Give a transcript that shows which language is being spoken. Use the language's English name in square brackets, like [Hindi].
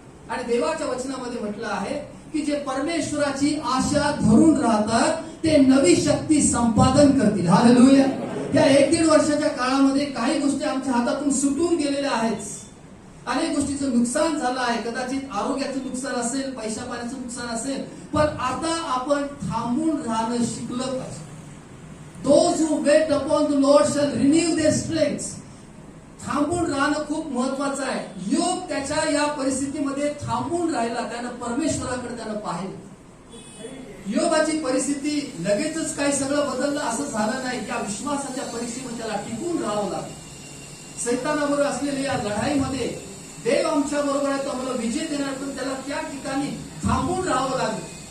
[Marathi] आणि देवाच्या वचनामध्ये म्हटलं आहे की जे परमेश्वराची आशा धरून राहतात ते नवी शक्ती संपादन करतील. हालेलुया. या 1-1.5 वर्षाच्या काळामध्ये काही गोष्टी आमच्या हातातून सुटून गेलेल्या आहेत, अनेक गोष्टीचं नुकसान झालं आहे, कदाचित आरोग्याचं नुकसान असेल, पैशा पाण्याचं नुकसान असेल, पण आता आपण थांबून राहणं शिकलं पाहिजे. [English] Those who wait upon the Lord shall renew their strength. [Marathi] थांबून राहणं खूप महत्वाचं आहे. योग त्याच्या या परिस्थितीमध्ये थांबून राहिला, त्यानं परमेश्वराकडे त्यानं पाहिलं. योबाची परिस्थिती लगेचच काही सगळं बदललं असं झालं नाही. त्या विश्वासाच्या परिस्थितीमध्ये त्याला टिकून राहावं लागलं. सैतानाबरोबर असलेल्या या लढाईमध्ये देव आमच्या बरोबर आहे, तो आम्हाला विजय देणार, पण त्याला त्या ठिकाणी थांबून राहावं लागलं.